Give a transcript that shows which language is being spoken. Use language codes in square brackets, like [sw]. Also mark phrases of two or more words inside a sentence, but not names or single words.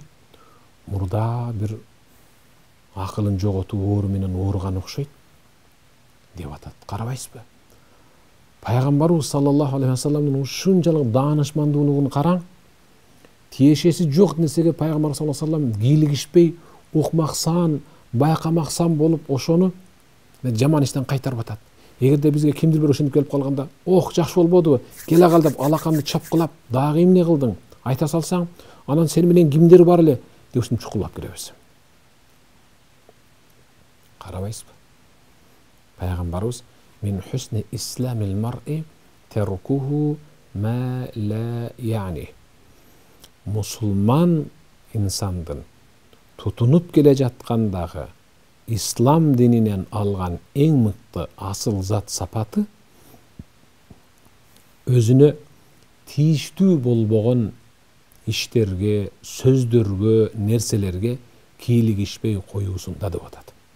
[ky] Мурда бир акылын жоготуп оору менен ооруган окшойт деп атат. Карабайсызбы? Пайгамбарыбыз [ar] صلى الله عليه وسلم [ky] ушунчалык даанышмандуулугун караң. Тиешеси жок нерсеге пайгамбар [ar] صلى الله عليه وسلم [ky] кийлигишпей, укмаксан, байкамаксан болуп, ошону жаман иштен кайтарып атат. Эгерде бизге кимдир бир ошентип келип калганда, ох, жакшы болбодубу? Келе кал деп алаканды чапкылап, дагы эмне кылдың? Айта салсаң, анан сени менен кимдер бар эле деп ушинтип чукулдап киребиз. Карабайсызбы? Пайгамбарыбыз [ar] من حسن إسلام المرء تركه ما لا يعنيه. [ky] Мусулман инсандын тутунуп келе жаткандагы ислам дининен алган эң мыкты асыл зат сапаты өзүнө тийиштүү болбогон иштерге, сөздөргө, нерселерге кийлигишпей коюусунда деп атат.